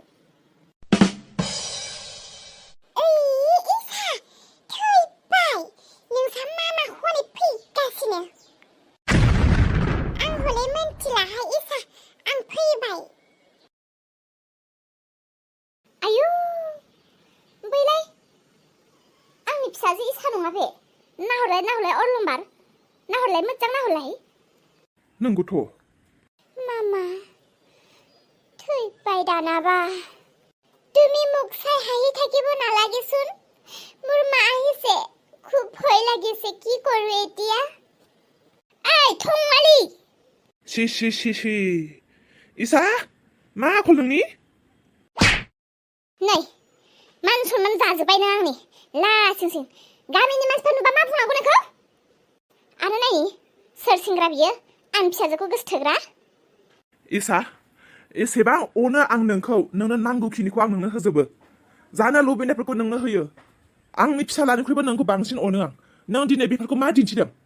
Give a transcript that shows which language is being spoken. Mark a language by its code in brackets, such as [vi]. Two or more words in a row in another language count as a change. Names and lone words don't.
[brx] इसा थैबाय नोंसा मा हनै फैगासिनो आं हले मोनथिलाहाय इसा आं फैबाय आयु बैलाय आंनि फिसाजो इसा नङा बे नाहरलाय अरलंबार नाहरलाय मोजां नाहरलाय नंगौथ' [as] मामा থৈপাই দানাবা তুমি মোক চাই হাঁহি থাকিব নালাগেচোন মোৰ মা আহিছে খুব ভয় লাগিছে কি কৰো এতিয়া এই থংমালি [brx] সি ইছা मा आखल नोंनि नै मान सनमान जाजोब्बायनो आंनि लासिंसिं गामिनि मानसिफोर नुबा मा बुंनांगौ नोंखौ आरो नाय सोर सेंग्रा बियो आं फिसाजोखौ गोसोथोग्रा इसा एसेबां अनो आं नोंखौ नोंनो नांगौखिनिखौ आं नोंनो होजोबो जानो लुबैनायफोरखौ नोंनो होयो आंनि फिसालानिख्रुइबो नोंखौ बांसिन अनो आं नों दिनै बेफोरखौ मा दिन्थिदों